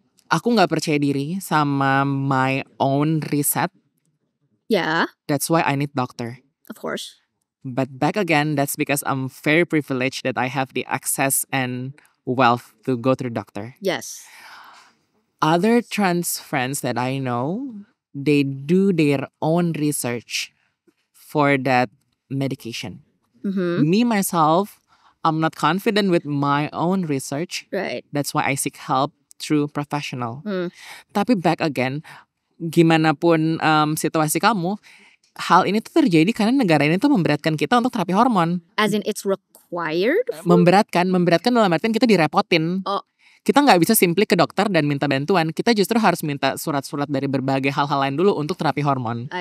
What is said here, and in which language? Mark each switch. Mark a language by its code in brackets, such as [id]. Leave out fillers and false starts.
[id] Aku nggak percaya diri sama [en] my own [id] riset. [en] Yeah. That's why I need doctor. Of course. But back again, that's because I'm very privileged that I have the access and wealth to go through doctor. Yes. Other trans friends that I know, they do their own research for that medication. Me, myself, I'm not confident with my own research. Right. That's why I seek help through professional. [id] Tapi [en] back again, [id] gimana pun situasi kamu, hal ini tuh terjadi karena negara ini tuh memberatkan kita untuk terapi hormon. [en] As in it's required? [id] Memberatkan dalam artian kita direpotin. [en] Oh. [id] Kita nggak bisa [en] simply [id] ke dokter dan minta bantuan. Kita justru harus minta surat-surat dari berbagai hal-hal lain dulu untuk terapi hormon.